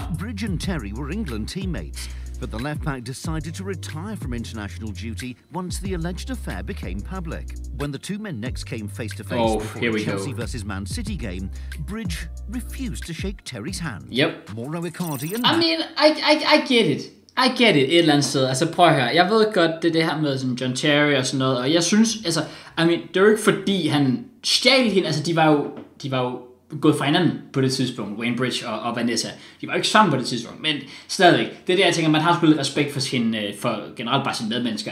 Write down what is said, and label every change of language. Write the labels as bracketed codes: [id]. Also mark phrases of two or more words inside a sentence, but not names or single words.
[en] Bridge and Terry were England teammates, but the left-back decided to retire from international duty once the alleged affair became public. When the two men next came face-to-face before the Chelsea vs Man City game, Bridge refused to shake Terry's hand. Yep. Mauro Icardi and... I mean, I get it. I get it [da] et eller andet sted. Altså prøv at høre. Jeg ved godt, det her med sådan John Terry og sådan noget. Og jeg synes, altså, [en] I mean, [da] det er jo ikke fordi han stjal hende. Altså, de var jo gået fra hinanden på det tidspunkt. Wayne Bridge og Vanessa. De var jo ikke sammen på det tidspunkt. Men stadigvæk. Det er det, jeg tænker, man har sgu lidt respekt for for generelt bare sine medmennesker.